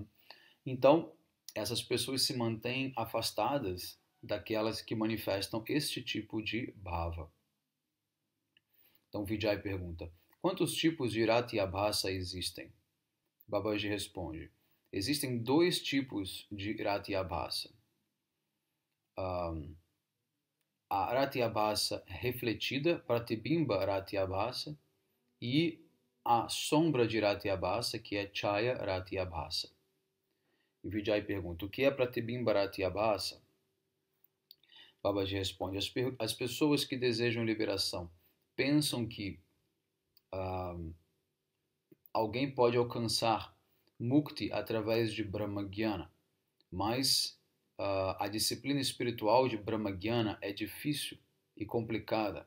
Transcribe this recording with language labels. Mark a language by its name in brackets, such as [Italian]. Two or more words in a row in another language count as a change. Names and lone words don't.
[Portuguese] Então, essas pessoas se mantêm afastadas daquelas que manifestam este tipo de bhava. Então Vijay pergunta: quantos tipos de [Sanskrit] rati abhasa [Portuguese] existem? Babaji responde: existem dois tipos de [Sanskrit] rati abhasa. [Portuguese] A [Sanskrit] rati abhasa [Portuguese] refletida, [Sanskrit] pratibimba rati abhasa, [Portuguese] e a sombra de [Sanskrit] rati abhasa, [Portuguese] que é [Sanskrit] chaya rati abhasa. [Portuguese] E Vijay pergunta: o que é [Sanskrit] Pratibimba Rati Abhasa? [Portuguese] Babaji responde: as pessoas que desejam liberação pensam que alguém pode alcançar mukti através de Brahmagyana, mas a disciplina espiritual de Brahmagyana é difícil e complicada.